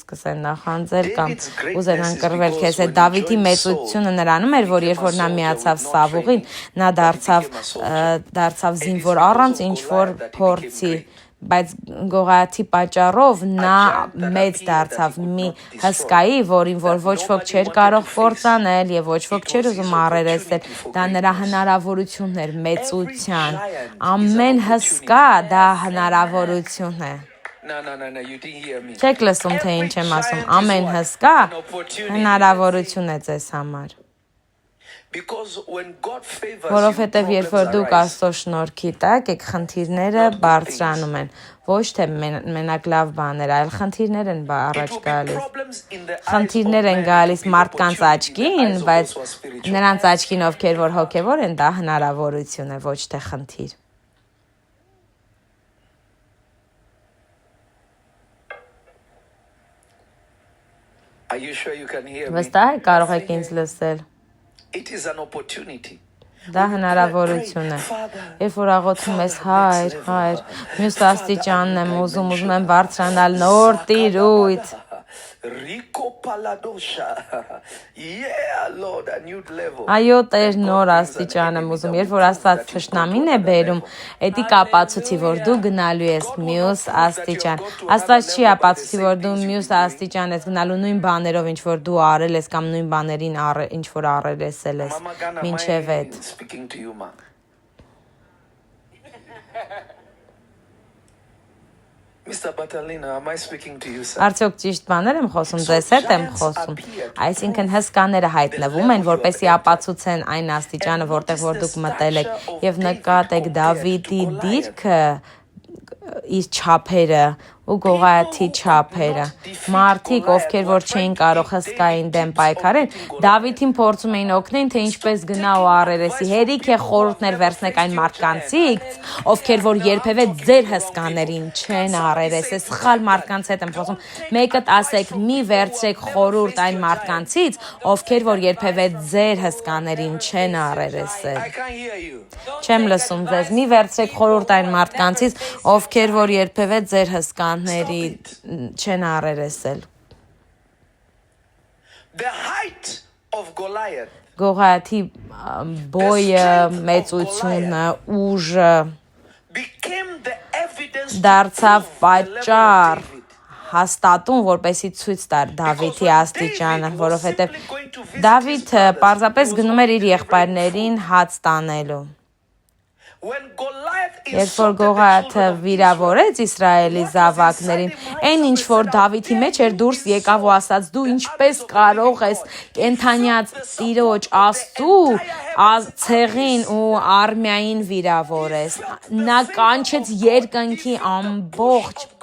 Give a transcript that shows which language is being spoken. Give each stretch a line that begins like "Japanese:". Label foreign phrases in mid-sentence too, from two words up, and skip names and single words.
Armenian: սկսեն նախանձել կամ ուզենան կռվել քեզ հետ։ Դավիթի մեծությունը նրանում էր, որ երբ որ նա միացավ Սավուղին, նա դարձավ զինվոր առանց ինչ որ փորձի, բայց Գողաթի պատճառով նա մեծ դարձավ մի հսկայի, որին որ ոչ ոք չէր կարող կործանել եւ ոչ ոք չէր ուզում առերեսել, դա նրա հնարավորությունն էր մեծության, ամեն հսկա դա հնարավորություն է։
English: No, you didn't hear me.
Armenian: Չեք լսում թե ինչ եմ ասում, ամեն հսկա հնարավորություն է ձեզ համար։
English: Because when God favors
Armenian: Որովհետև
English: you,
Armenian: երբ որ դուք
English: problems
Armenian: Աստծո շնորհքի տակ եք, խնդիրները բարձրանում են։ Ոչ թե մենակ լավ բաներ, այլ խնդիրներ են առաջ գալիս։ Խնդիրներ են գալիս մարդկանց աչքին, բայց նրանց աչքին, ովքեր որ հոգևոր են, դա հնարավորություն է, ոչ թե խնդիր։
English: Are you sure you can hear me?
Armenian: Վստահ եք կարող եք ինձ լսել։
English: It is an opportunity.
Armenian: Դա հնարավորություն է։ Երբ որ աղոթում ես հայր, մյուս աստիճանն եմ ուզում եմ բարձրանալ նոր տիրույթ։
English: Rico Paladosha. Yeah, Lord, a new level.
Armenian: Այո, Տեր, նոր աստիճան եմ ուզում։ Երբ որ Աստված թշնամին է բերում, էդի կապացուցի, որ դու գնալու ես մյուս աստիճան։ Աստված չի ապացուցի, որ դու մյուս աստիճան ես գնալու նույն բաներով, ինչ որ դու արել ես կամ նույն բաներին ինչ որ առերեսել ես։
English: Mama Ghana,
Armenian: Մինչև
English: am I
Armenian: այդ։
English: speaking to you, ma? Mr. Batalina, am I speaking to you, sir?
Armenian: Արդյոք ճիշտ բաներ եմ խոսում, ձեզ հետ եմ խոսում։ Այսինքն հսկաները հայտնվում են, որպեսզի ապացուցեն այն աստիճանը, որտեղ որ դուք մտել եք, եւ նկատեք Դավիթի դիրքը, իր չափերը ու Գողաթի չափերը։ Մարդիկ, ովքեր որ չէին կարող հսկային դեմ պայքարել, Դավիթին փորձում էին օգնել, թե ինչպես գնա ու առերեսի։ Հերիք է խորհուրդներ վերցնեք այն մարդկանցից, ովքեր որ երբևէ ձեր հսկաներին չեն առերեսել։ Սխալ մարդկանց հետ եմ խոսում։ Մեկդ ասեք՝ մի վերցրեք խորհուրդ այն մարդկանցից, ովքեր որ երբևէ ձեր հսկաներին չեն առերեսել։
English: I can't hear you.
Armenian: Չեմ լսում ձեզ։ Մի վերցրեք խորհուրդ այն մարդկանցից, ովքեր որ երբևէ ձեր հսկաների չեն առերեսել։
English: The height of Goliath
Armenian: Գողաթի բոյը, մեծությունը, ուժը
English: became the evidence
Armenian: դարձավ պատճառ հաստատում, որպեսի ցույց տար Դավիթի աստիճանը, որովհետև Դավիթը պարզապես գնում էր իր եղբայրներին հաց տանելու։ Երբ որ Գողաթը վիրավորեց Իսրայելի զավակներին, այն ինչ որ Դավիթի մեջ էր դուրս եկավ ու ասաց՝ դու ինչպես կարող ես կենթանյաց Տիրոջ Աստծու ցեղին ու արմիային վիրավորես։ Նա կանչեց երկնքի ամբողջ